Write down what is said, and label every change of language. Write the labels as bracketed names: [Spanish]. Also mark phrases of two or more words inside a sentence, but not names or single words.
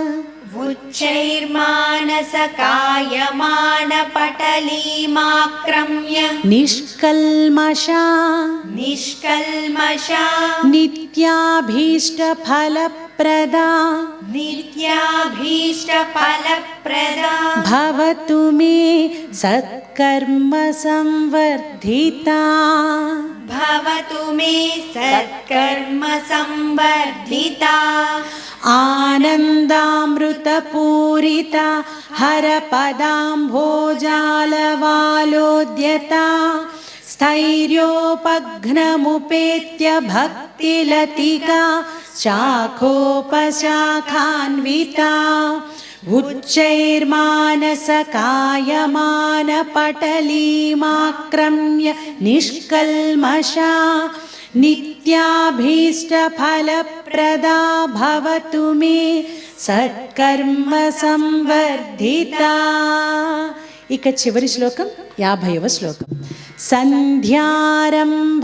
[Sanskrit] उच्चैर्मानसकायमानपटलीमाक्रम्य నిష్కల్మషా निष्कल्मषा నిత్యాభీష్టఫలప్రదా नित्याभीष्टफलप्रदा భవతు మే సత్కర్మ సంవర్ధితా भवतु मे सत्कर्म संवर्धिता ఆనందామృతపూరితా హరపదాంభోజాలవాలోద్యత స్థైర్యోపఘ్నముపేత్య భక్తిలతికా శాఖోపశాఖాన్వితా ఉచ్చైర్మానసకాయమానపటలీమాక్రమ్య నిష్కల్మషా నిత్యాభీష్టఫలప్రదా భవతు మే సత్కర్మ సంవర్ధితా [Telugu] ఇక చివరి శ్లోకం 50వ శ్లోకం [Sanskrit] సంధ్యారంభ